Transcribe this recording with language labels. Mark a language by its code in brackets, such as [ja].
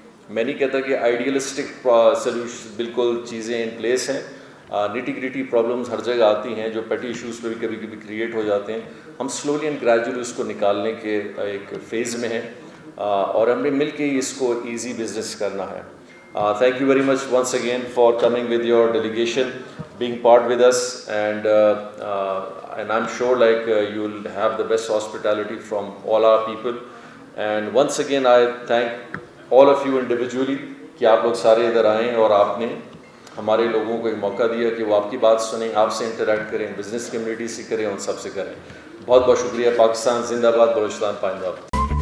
[ur] میں نہیں کہتا کہ آئیڈیلسٹک سلیوشن بالکل چیزیں ان پلیس ہیں, نیٹی گریٹی پرابلمز ہر جگہ آتی ہیں جو پیٹی ایشوز پہ بھی کبھی کبھی کریٹ ہو جاتے ہیں. ہم سلولی اینڈ گریجولی اس کو نکالنے کے ایک فیز میں ہیں, اور ہم نے مل کے ہی اس کو ایزی بزنس کرنا ہے. [en] Thank you very much once again for coming with your delegation, being part with us, and I'm sure like you will have the best hospitality from all our people. And once again I thank all of you individually [ur] کہ آپ لوگ سارے ادھر آئیں اور آپ نے ہمارے لوگوں کو ایک موقع دیا کہ وہ آپ کی بات سنیں, آپ سے انٹریکٹ کریں, بزنس کمیونٹی سے کریں, ان سب سے کریں. بہت بہت شکریہ. پاکستان زندہ باد, بلوچستان پائندہ باد.